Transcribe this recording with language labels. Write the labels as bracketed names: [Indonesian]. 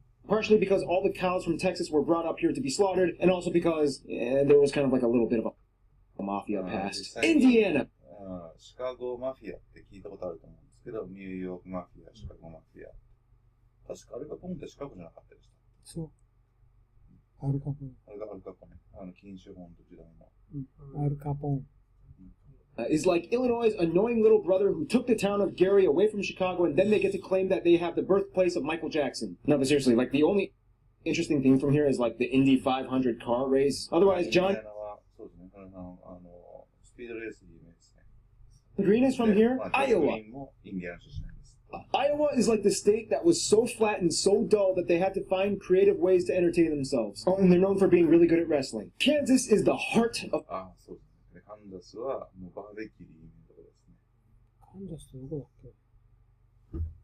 [English] Partially because all the cows from Texas were brought up here to be slaughtered, and also because there was kind of like a little bit of a mafia past. Indiana. [Japanese] シカゴマフィアって聞いたことあると思うんですけど、ニューヨークマフィア、シカゴマフィア。確かアルカポンってシカゴじゃなかったでした。そう。アルカポン。アルカポンね。禁酒本土時代の。アルカポン。 [English] Is like Illinois' annoying little brother who took the town of Gary away from Chicago, and then they get to claim that they have the birthplace of Michael Jackson. No, but seriously, like the only interesting thing from here is like the Indy 500 car race. Otherwise, John [Japanese] そうですね。スピードレースで有名ですね。 [English] Green is from here, Iowa. [Japanese] もインディアン出身なんです。 [English] Iowa is like the state that was so flat and so dull that they had to find creative ways to entertain themselves. Oh, and they're known for being really good at wrestling. Kansas is the heart of [Japanese] そうですね。カンザスはもうバーベキューで有名なところですね。カンザスってどこだっけ？